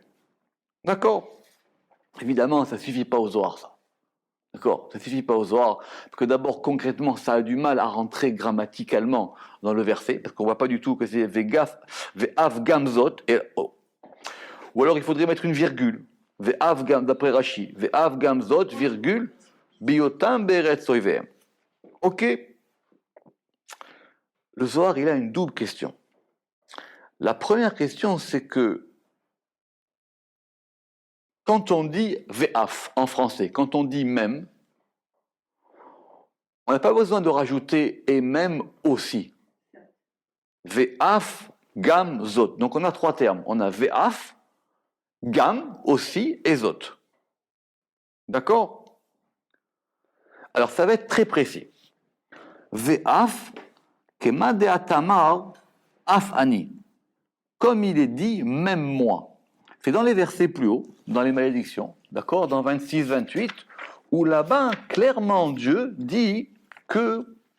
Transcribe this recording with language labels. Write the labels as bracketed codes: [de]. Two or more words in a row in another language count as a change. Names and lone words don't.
[fr] D'accord? Évidemment, ça ne suffit pas aux Zohar, ça. D'accord? Ça ne suffit pas aux Zohar, parce que d'abord, concrètement, ça a du mal à rentrer grammaticalement dans le verset, parce qu'on ne voit pas du tout que c'est [he] ואף גם זאת, [fr] ou alors il faudrait mettre une virgule. [he] ואף גם, [fr] d'après Rashi, [he] ואף גם זאת, virgule, בהיותם בארץ איביהם. [fr] Ok? Le Zohar, il a une double question. La première question, c'est que quand on dit ve'af en français, quand on dit même, on n'a pas besoin de rajouter et même aussi. [he] ואף, גם, זאת. [fr] Donc on a 3 termes. On a [he] ואף, גם, [fr] aussi et zot. D'accord? Alors ça va être très précis. [he] ואף, כמה דאתמר, אף אני. [fr] Comme il est dit, même moi. C'est dans les versets plus hauts, dans les malédictions, d'accord, dans 26-28, où là-bas, clairement, Dieu dit que